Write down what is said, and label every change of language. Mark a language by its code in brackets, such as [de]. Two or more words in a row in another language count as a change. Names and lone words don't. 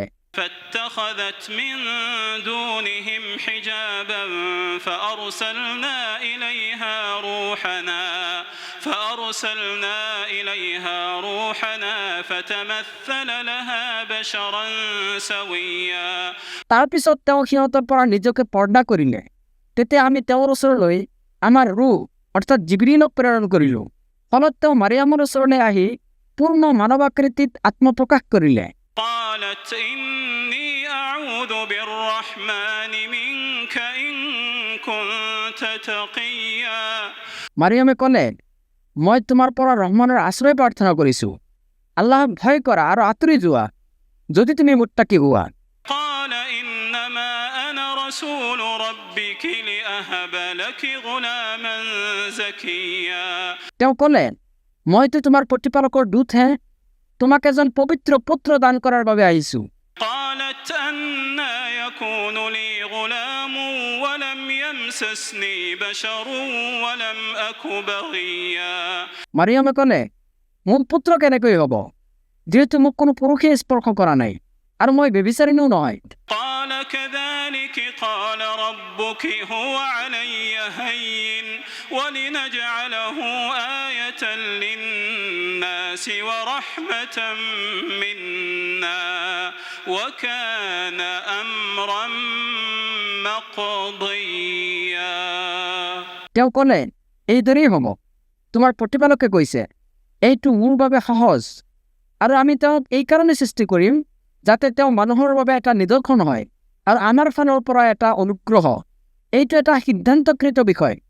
[ar] فاتخذت من دونهم حجابا فأرسلنا إليها روحنا فتمثل لها بشرا سويا [as] তাৰপিছত তেওঁ সিহঁতৰ পৰা নিজকে পৰ্দা কৰিলে তেতে আমি তেওঁৰ ওচৰলৈ আমাৰ ৰূহ অৰ্থাৎ জিবৰিলক প্ৰেৰণ কৰিলোঁ। ফলত তেওঁ মাৰিয়ামৰ ওচৰলৈ আহি পূৰ্ণ মানৱাকৃতিত আত্মপ্ৰকাশ কৰিলে। [ar] قالت إني أعوذ بالرحمن منك إن كنت تقيا [as] মাৰিয়ামে ক'লে, মই তোমাৰ পৰা ৰহমানৰ আশ্ৰয় প্ৰাৰ্থনা কৰিছোঁ। আল্লাহক ভয় কৰা আৰু আঁতৰি যোৱা যদি তুমি মুত্তাকি হোৱা। [ar] قال إنما أنا رسول ربك لأهب لك غلاما زكيا [as] তেওঁ ক'লে, মইতো তোমাৰ প্ৰতিপালকৰ দূতহে, তোমাক এজন পবিত্ৰ পুত্ৰ দান কৰাৰ বাবে আহিছোঁ। [ar] قالت أنى يكون لي غلام ولم يمسسني بشر ولم أك بغيا [as] মাৰিয়ামে ক'লে, মোৰ পুত্ৰ কেনেকৈ হ'ব, যিহেতু মোক কোনো পুৰুষে স্পৰ্শ কৰা নাই আৰু মই ব্যভিচাৰিণীও নহয়। [ar] قال كذلك قال ربك هو علي هين ولنجعله آية للناس ورحمة منا وكان أمرا مقضيا [as] তেওঁ ক'লে, এইদৰেই হ'ব, তোমাৰ প্ৰতিপালকে কৈছে, এইটো মোৰ বাবে সহজ আৰু আমি তেওঁক এইকাৰণে সৃষ্টি কৰিম যাতে তেওঁ মানুহৰ বাবে এটা নিদৰ্শন হয় আৰু আমাৰ ফালৰ পৰা এটা অনুগ্ৰহ। এইটো এটা সিদ্ধান্তকৃত বিষয়।